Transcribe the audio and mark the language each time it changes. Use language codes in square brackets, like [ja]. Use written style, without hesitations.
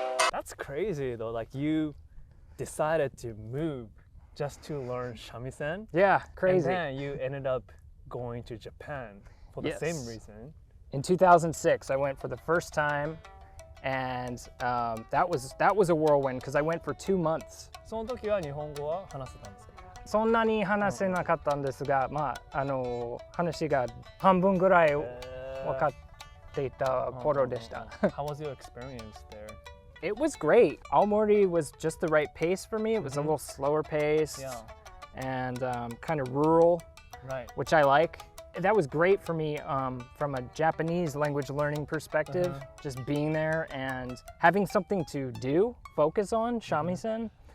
[en] That's crazy though, like you decided to move just to learn shamisen. Yeah, crazy. And then you ended up going to Japan for the same reason. In 2006, I went for the first time and that was a whirlwind because I went for 2 months. [ja] その時は日本語は話せたんですか？そんなに話せなかったんですが、話が半分ぐらい分かっていた頃でした。 [en] How was your experience there? It was great. Aomori was just the right pace for me. It was a little slower pace and kind of rural, which I like. That was great for me from a Japanese language learning perspective, just being there and having something to do, focus on, shamisen.